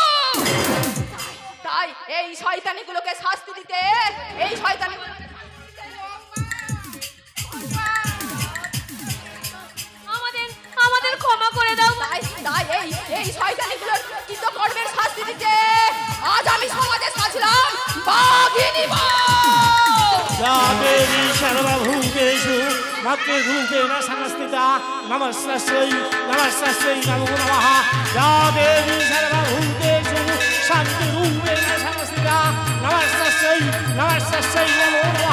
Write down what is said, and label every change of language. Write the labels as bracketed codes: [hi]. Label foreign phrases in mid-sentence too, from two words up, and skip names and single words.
[bn] তাই এই শয়তানিগুলোকে শাস্তি দিতে, আমাদের ক্ষমা করে দাও। তাই এই শয়তানিগুলোর কৃতকর্মের শাস্তি দিতে আজ আমি সমাজে সাজলাম বাঘিনী [sa] या देवी सर्वभूतेषु मातृरूपेण संस्थिता नमस्तस्यै नमो नमः। या देवी सर्वभूतेषु शान्तिरूपेण संस्थिता नमस्तस्यै नमो नमः।